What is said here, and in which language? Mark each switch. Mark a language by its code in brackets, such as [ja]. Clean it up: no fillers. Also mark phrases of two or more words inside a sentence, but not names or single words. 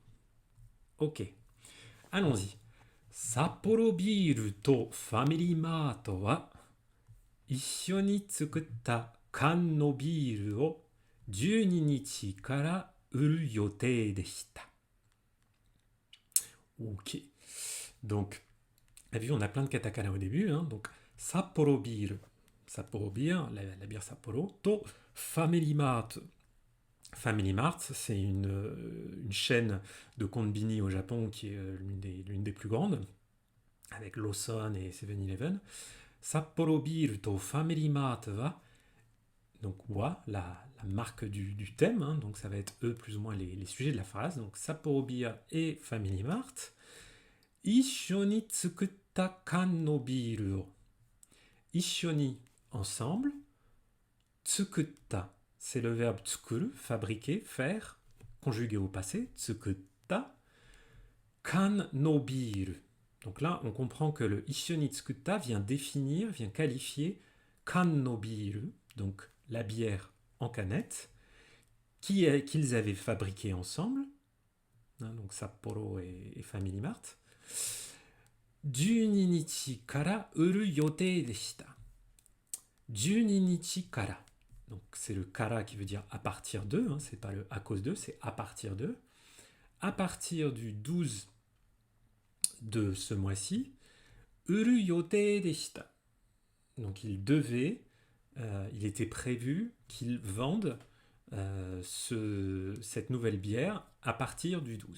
[fr] Ok, allons-y. [ja] サッポロビールとファミリーマートは一緒に作った缶のビールを12日から売る予定でした。Ok. [fr] Donc, vu, on a plein de katakana au début. Hein, donc, Sapporo Beer. Sapporo Beer, la bière Sapporo. To Family Mart. Family Mart, c'est une chaîne de konbini au Japon qui est l'une des plus grandes, avec Lawson et 7-Eleven. [ja] サッポロビールとファミリーマートは [fr] donc wa, la marque du thème, hein, donc ça va être eux plus ou moins les sujets de la phrase, donc Sapporo Beer et Family Mart. [ja] 一緒に作った缶のビールを. [fr] Ishoni, ensemble. Tsukutta, c'est le verbe tsukuru, fabriquer, faire, conjugué au passé. [ja] 作った。缶のビール. [fr] Donc là, on comprend que le [ja] 一緒に作った [fr] vient définir, vient qualifier [ja] 缶のビール, [fr] donc la bière en canette, qu'ils avaient fabriquée ensemble, hein, donc Sapporo et Family Mart. [ja] 12 日から売る予定でした。12日から。 [fr] Donc c'est le kara qui veut dire à partir de, hein, c'est pas le à cause de, c'est à partir de. À partir du 12 de ce mois-ci, [ja] 売る予定でした. [fr] Donc il devait, il était prévu qu'ils vendent cette nouvelle bière à partir du 12.